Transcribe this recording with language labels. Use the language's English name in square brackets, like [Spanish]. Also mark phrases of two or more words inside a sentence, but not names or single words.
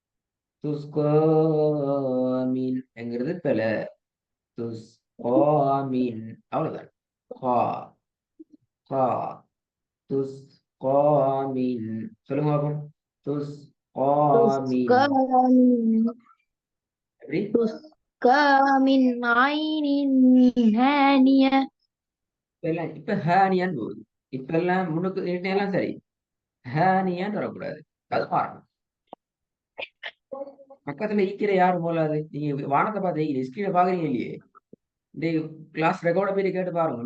[Tamil] துஸ்கோமீன் என்கிறது பிழை. துஸ்கோமீன் அவ்வளவுதான். ஹா ஹா துஸ்கோமீன் சொல்லுங்க பாப்போம். துஸ்கோமீன் [Arabic] تسقى من [Tamil] எப்படி? [Arabic] تسقى من عين هانية. [Tamil] இப்ப எல்லாம் இப்ப ஹேனியான்னு போகுது. இப்ப எல்லாம் முன்னுக்கு எல்லாம் சரி. ஹேனியான்னு வரக்கூடாது. அது மாறணும். பக்கத்துல ஈக்கிற யாரும் போலாது. நீங்க வானத்தை பார்த்து ஸ்கிரீனை பாக்குறீங்க இல்லையே. இந்த [English] class record [Tamil] போய் கேட்டு பாருங்க.